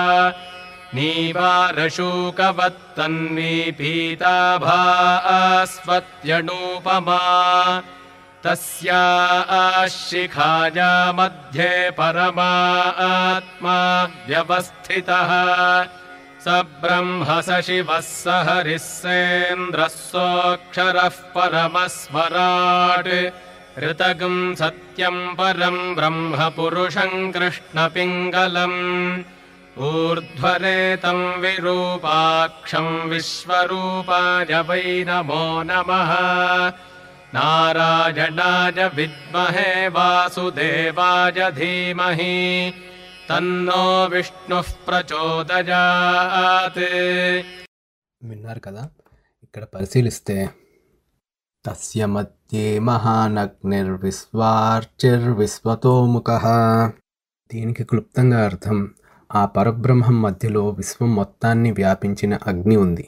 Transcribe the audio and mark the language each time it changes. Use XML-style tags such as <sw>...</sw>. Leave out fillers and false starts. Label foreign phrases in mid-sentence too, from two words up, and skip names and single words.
<sa>నీవారశూకవత్తన్వీ పీతాభాస్వత్యనూపమా తస్యాః శిఖాయా మధ్యే పరమాత్మా వ్యవస్థితః स ब्रह्म स शिवः स हरिः सेन्द्रः सोऽक्षरः परमस्वराट् ऋतगं सत्यं परं ब्रह्म पुरुषं कृष्णपिङ्गलम् ऊर्ध्वरेतं विरूपाक्षं विश्वरूपाय वै नमो नमः नारायणाय विद्महे वासुदेवाय धीमहि तन्नो विष्णुः प्रचोदयात्.</sa> <te>విన్నారు కదా, ఇక్కడ పరిశీలిస్తే</te> <sa>తస్య మధ్యే మహానగ్నిర్విశ్వార్చిర్విశ్వతోముఖః.</sa> <te>దీనికి క్లుప్తంగా అర్థం, ఆ పరబ్రహ్మం మధ్యలో విశ్వం మొత్తాన్ని వ్యాపించిన అగ్ని ఉంది.</te>